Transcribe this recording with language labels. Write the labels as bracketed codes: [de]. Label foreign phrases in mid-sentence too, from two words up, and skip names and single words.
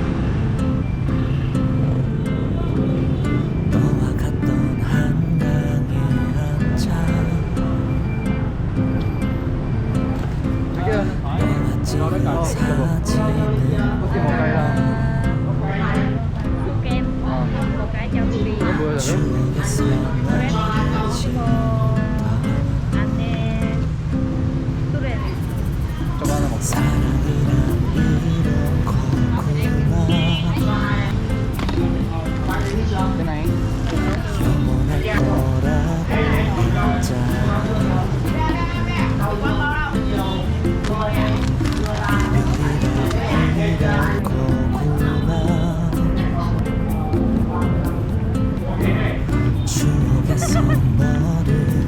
[ko] 너와 갔던 한강에 앉아 너와 찍은 사진을 어떻게 먹어요? [vi] kem một cái cho tôi đi. [ko] 이거 뭐야? 추억에서 너를 지운다 안에 뚜레. 저거 하나 먹자. 사랑이란 이런 거구나 되나잉? 영원할 거라고 했잖아 이별이란 거구나 추억에서 너를